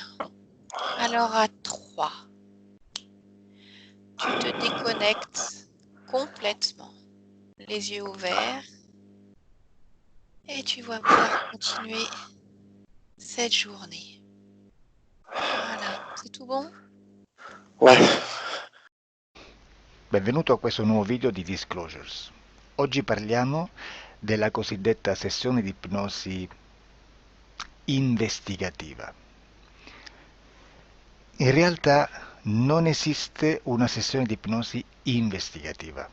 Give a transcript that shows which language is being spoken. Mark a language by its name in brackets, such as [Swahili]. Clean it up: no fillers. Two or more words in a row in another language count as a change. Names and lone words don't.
[French] Alors à 3, tu te déconnectes complètement, les yeux ouverts, et tu vas pouvoir continuer cette journée. Voilà, c'est tout bon? Ouais. [Italian] Benvenuto a questo nuovo video di Disclosures. Oggi parliamo della cosiddetta sessione di ipnosi investigativa. In realtà non esiste una sessione di ipnosi investigativa.